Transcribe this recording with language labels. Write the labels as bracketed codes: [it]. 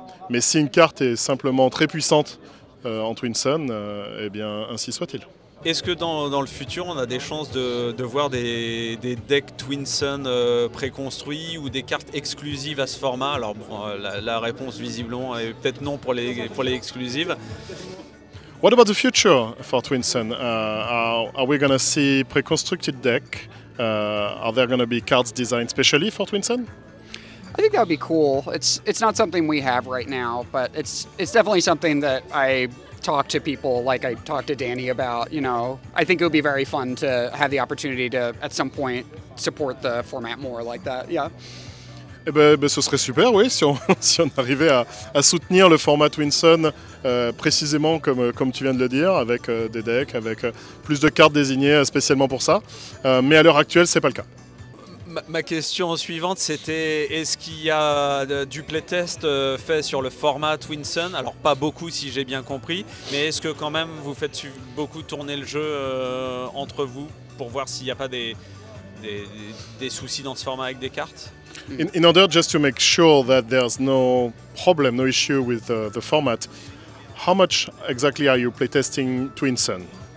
[fr] Mais si une carte est simplement très puissante en Twinsun, eh bien ainsi soit-il. Est-ce que dans le futur, on a des chances de voir des decks Twinsun préconstruits ou des cartes exclusives à ce format? Alors bon, la réponse visiblement est peut-être non pour les exclusives. [en] What about the future for Twinsun? Are we going to see pre-constructed deck? Are there going to be cards designed specially for Twinsun? I think that would be cool. It's not something we have right now, but it's definitely something that I talk to people like I talked to Danny about. You know, I think it would be very fun to have the opportunity to, at some point, support the format more like that. Yeah. [fr] Eh ben, ce serait super, oui, si on arrivait à soutenir le format Twinsun précisément comme tu viens de le dire, avec des decks, avec plus de cartes désignées spécialement pour ça. Mais à l'heure actuelle, c'est pas le cas. Ma question suivante, c'était est-ce qu'il y a du playtest fait sur le format Twinsun? Alors pas beaucoup si j'ai bien compris, mais est-ce que quand même vous faites beaucoup tourner le jeu entre vous pour voir s'il n'y a pas des des soucis dans ce format avec des cartes? [en] In order just to make sure that there's no problem, no issue with the format, how much exactly are you playtesting Twin Sun?